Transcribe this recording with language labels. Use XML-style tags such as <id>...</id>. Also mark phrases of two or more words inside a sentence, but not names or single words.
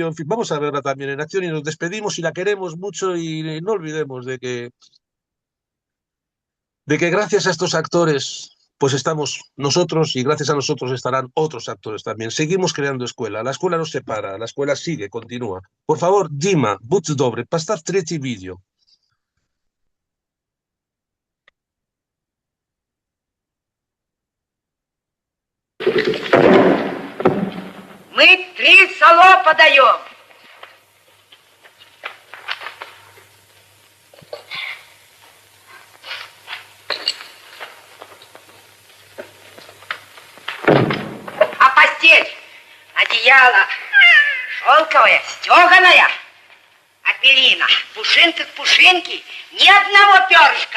<es>En fin, vamos a verla también en acción y nos despedimos y la queremos mucho, y no olvidemos de que gracias a estos actores pues estamos nosotros, y gracias a nosotros estarán otros actores también. Seguimos creando escuela. La escuela no se para, la escuela sigue, continúa. Por favor,</es> <ru>Dima, будь добрый, поставь третий видео. Мы 3 сало подаем. А постель, одеяло шелковое, стеганое, а перина, пушинка к пушинке, ни одного перышка.</ru>